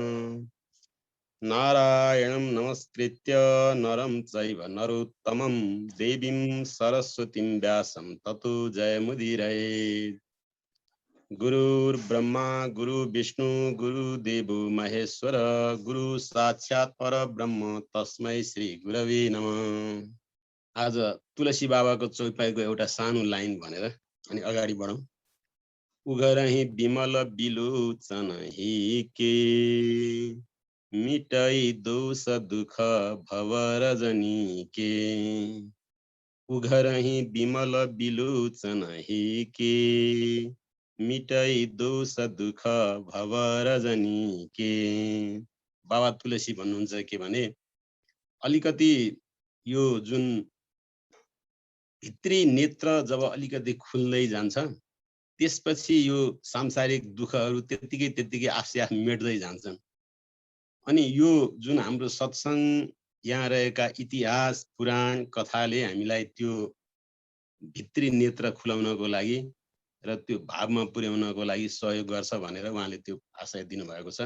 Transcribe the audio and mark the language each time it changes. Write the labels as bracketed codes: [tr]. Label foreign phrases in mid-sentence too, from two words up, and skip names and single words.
[sa] नारायणं नमस्कृत्य नरं चैव नरोत्तमं देवीं सरस्वतीं व्यासं ततो जयमुदीरये। गुरुर्ब्रह्मा गुरु विष्णु गुरुदेवो महेश्वर गुरु साक्षात् परब्रह्म तस्मै श्री गुरवे नमः। [ne] आज तुलसी बाबाको चौपाईको एउटा सानो लाइन भनेर अनि अगाडि बढौँ। [awa] उगरही विमल बिलोचन हिके मिटाई दोष दुख भव रजनी के। उघरही विमल बिलोचन हिके मिटाई दोष दुख भव रजनी के। [ne] बाबा तुलसी भन्नुहुन्छ के भने अलिकति यो जुन भित्री नेत्र जब अलिकति खुल्दै जान्छ त्यसपछि यो सांसारिक दुःखहरू त्यत्तिकै आफै आफ मेट्दै जान्छन्। अनि यो जुन हाम्रो सत्संग यहाँ रहेका इतिहास पुराण कथाले हामीलाई त्यो भित्री नेत्र खुलाउनको लागि र त्यो भावमा पुर्याउनको लागि सहयोग गर्छ भनेर उहाँले त्यो आशय दिनुभएको छ।